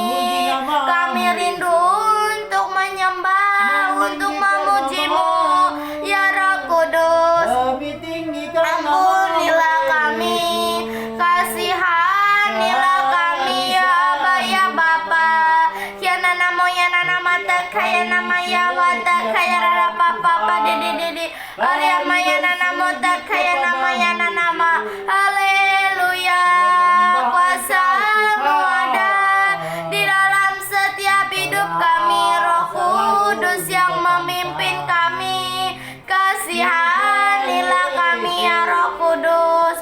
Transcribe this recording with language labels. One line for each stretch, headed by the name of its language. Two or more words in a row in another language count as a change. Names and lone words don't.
Indonesian: Kami rindu untuk menyembah, untuk memuji-Mu ya Roh Kudus. Ampunilah kami, kasihanilah kami ya Aba ya Bapa. Ya namo ya nama kaya nama ya wata kaya rara papa di Arya maya namo kaya nama ya nama. Haleluya. Kuasa-Mu ada di dalam setiap hidup kami. Roh Kudus yang memimpin kami, kasihanilah kami ya Roh Kudus.